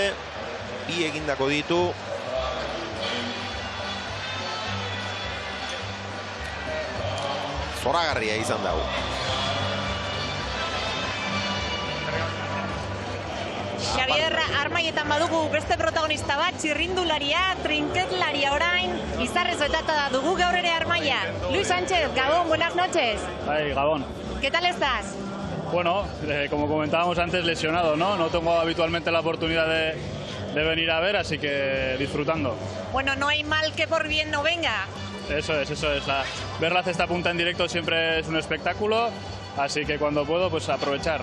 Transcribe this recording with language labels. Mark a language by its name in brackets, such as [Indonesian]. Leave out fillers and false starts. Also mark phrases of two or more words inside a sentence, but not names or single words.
[Basque] Bi egindako ditu. Zoragarria izan dago. Xavier, armaietan badugu beste protagonista bat, txirrindularia, trinketlaria orain, izarrez betata dugu gaur ere armaia. [Spanish] Luis Sánchez, Gabón, buenas noches. Ay, Gabón. ¿Qué tal estás? Bueno, como comentábamos antes, lesionado, ¿no? No tengo habitualmente la oportunidad de venir a ver, así que disfrutando. Bueno, no hay mal que por bien no venga. Eso es. Ver la cesta punta en directo siempre es un espectáculo, así que cuando puedo, pues aprovechar.